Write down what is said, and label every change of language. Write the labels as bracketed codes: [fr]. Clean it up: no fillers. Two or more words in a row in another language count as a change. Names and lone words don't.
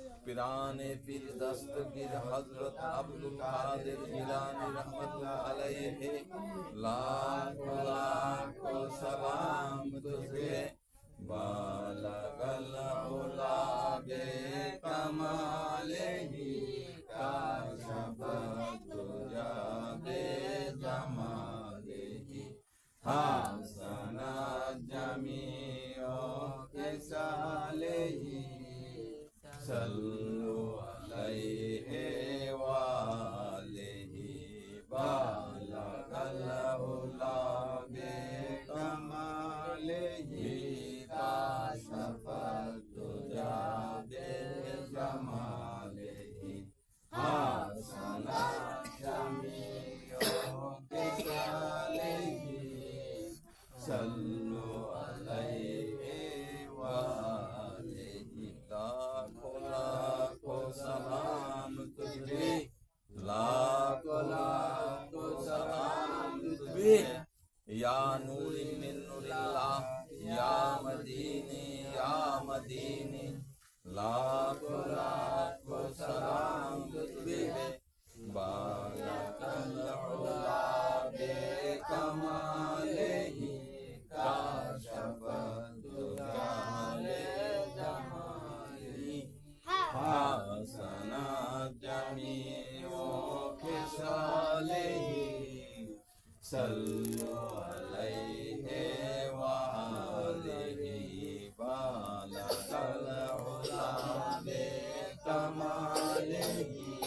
[ur] پیرانِ پیر دستگیر حضرت عبد القادر جیلانی رحمۃ اللہ علیہ لاکھوں لاکھوں سلام تجھے [ar] بلغ العلى بكماله كشف الدجى بجماله حسنت جميع خصاله صلوا عليه وآله بلغ العلى بكماله كشف الدجى بجماله حسنت جميع خصاله صلوا عليه وآله [ur] لاکھوں لاکھوں سلام تجھے لاکھوں لاکھوں سلام تجھے [ar] يا نور من نور الله يا [ur] مدنی لاکھوں لاکھوں سلام تجھے [ar] بلغ العلى بكماله كشف الدجى بجماله حسنت جميع خصاله صلوا عليه وآله بلغ العلى بكماله